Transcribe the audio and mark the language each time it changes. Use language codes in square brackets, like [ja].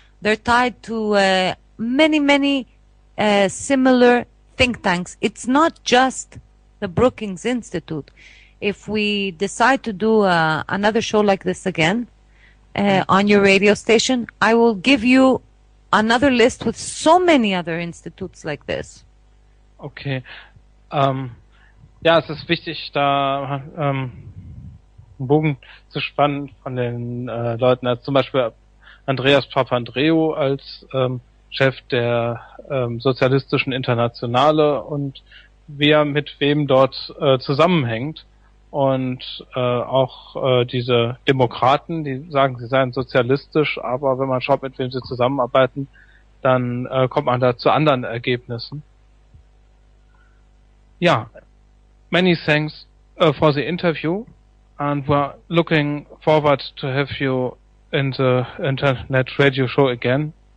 [en] They're tied to many similar think tanks. It's not just the Brookings Institute. If we decide to do another show like this again on your radio station, I will give you another list with so many other institutes like this. Okay. [de] Ja, es ist wichtig, da einen Bogen zu spannen von den Leuten, als zum Beispiel Andreas Papandreou als Chef der Sozialistischen Internationale und wer mit wem dort zusammenhängt. Und auch diese Demokraten, die sagen, sie seien sozialistisch, aber wenn man schaut, mit wem sie zusammenarbeiten, dann kommt man da zu anderen Ergebnissen. [en] Ja, many thanks for the interview, and we're looking forward to have you in the internet radio show again.